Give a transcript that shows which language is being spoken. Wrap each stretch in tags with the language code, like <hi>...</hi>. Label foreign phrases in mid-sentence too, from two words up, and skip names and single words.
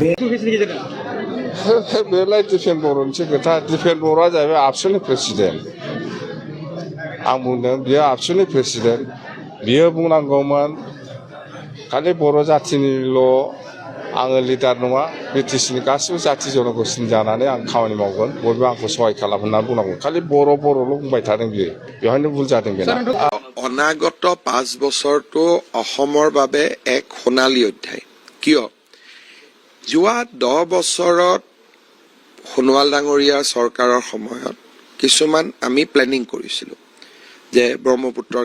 <brx>बेलाय दिपेन बर'निसो खोथा दिपेन बर'आ जाहैबाय आबसुनि प्रेसिडेन्ट आं बुंदों बियो आबसुनि प्रेसिडेन्ट बियो बुंनांगौमोन खालि बर' जाथिनिल' आङो लिडार नङा बिटिसिनि गासिबो जाथि जन'गोष्ठिनि जानानै आं खामानि मावगोन बयबो आंखौ सहाय खालाम होननानै बुंनांगौ खालि बर'ल' बुंबाय थादों बियो बेवहायनो भुल जादों बेना</brx> <as>অনাগত 5 বছৰটো অসমৰ বাবে এক সোণালী অধ্যায় কিয় যোৱা 10 বছৰত সোণোৱাল ডাঙৰীয়াৰ চৰকাৰৰ সময়ত কিছুমান আমি প্লেনিং কৰিছিলো যে ব্ৰহ্মপুত্ৰৰ</as>